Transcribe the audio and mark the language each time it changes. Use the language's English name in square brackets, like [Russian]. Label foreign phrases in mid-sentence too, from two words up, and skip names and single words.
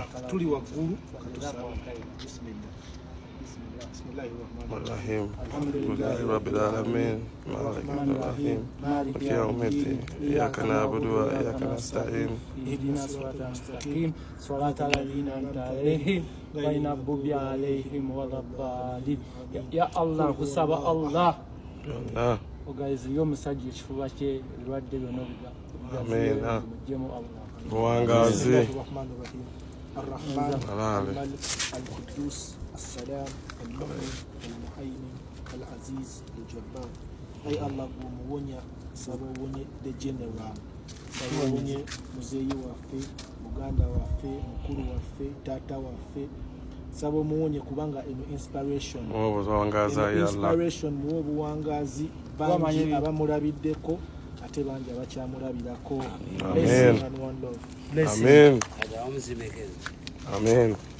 [Ganda] Tuli waggulu Bismillahirrahmanirrahim. [Arabic] الحمد لله رب العالمين. رحيم. مالك يوم الدين. إياك نعبد وإياك نستعين. اهدنا الصراط المستقيم. صراط الذين أنعمت عليهم غير المغضوب عليهم ولا الضالين. [Ganda] Ya Allah kusaba Allah. Ogazi y'omusajja ekifuba kye lwadde byonna Amen. Buwangazi. Arrahman, Al-Malik, Al-Quddus, As-Salam, Al-Mu'min, Al-Muhaymin, Al-Aziz, Al-Jabbar. Ay Allah umuwonya saba wonye [English] the general. [Ganda] Saba wonye muzeyi waffe, muganda waffe, mukuru waffe, tata waffe. Saba muwonye kubanga eno inspiration. Inspiration muwo buwangazi bangi abamulabiddeko ate bangi abakyamulabirako. Amen. [English] And one love. Amen. Amen.